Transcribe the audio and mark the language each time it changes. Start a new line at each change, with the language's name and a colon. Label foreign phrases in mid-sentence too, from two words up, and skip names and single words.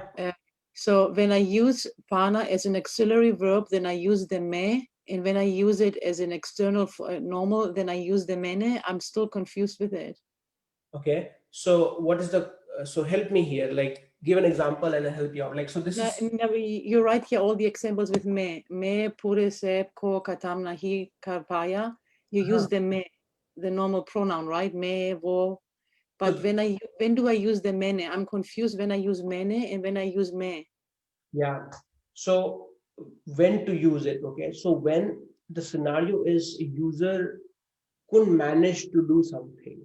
English: So when I use pana as an auxiliary verb, then I use the me, and when I use it as an external normal, then I use the mene. I'm still confused with it. Okay. So what is so help me here, like give an example and I'll help you out. Like, so this is. No, you write here all the examples with me.
Hindi: मैं, पूरे सेब, को, ख़त्म, नहीं, कर पाया.
English: You use the me, the normal pronoun, right?
Hindi: मैं, वो.
English: But when do I use the mene? I'm confused when I use mene and when I use me. Yeah. So when to use it? Okay. So when the scenario is user couldn't manage to do something.